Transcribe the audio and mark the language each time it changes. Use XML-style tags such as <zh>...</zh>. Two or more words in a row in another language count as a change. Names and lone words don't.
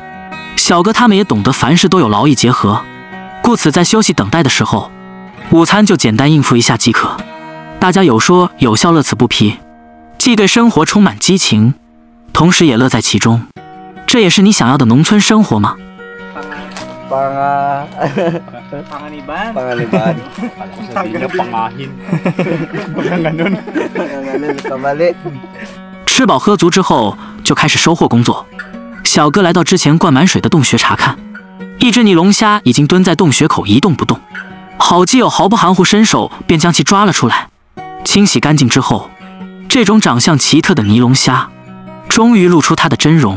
<zh>小哥他们也懂得凡事都有劳逸结合，故此在休息等待的时候，午餐就简单应付一下即可。大家有说有笑，乐此不疲，既对生活充满激情，同时也乐在其中。这也是你想要的农村生活吗？Panganiban. Sabinya pangahin. Ganun. Kamali. 吃饱喝足之后，就开始收获工作。小哥来到之前灌满水的洞穴查看，一只尼龙虾已经蹲在洞穴口一动不动。好基友毫不含糊伸手便将其抓了出来，清洗干净之后，这种长相奇特的尼龙虾终于露出它的真容。</zh>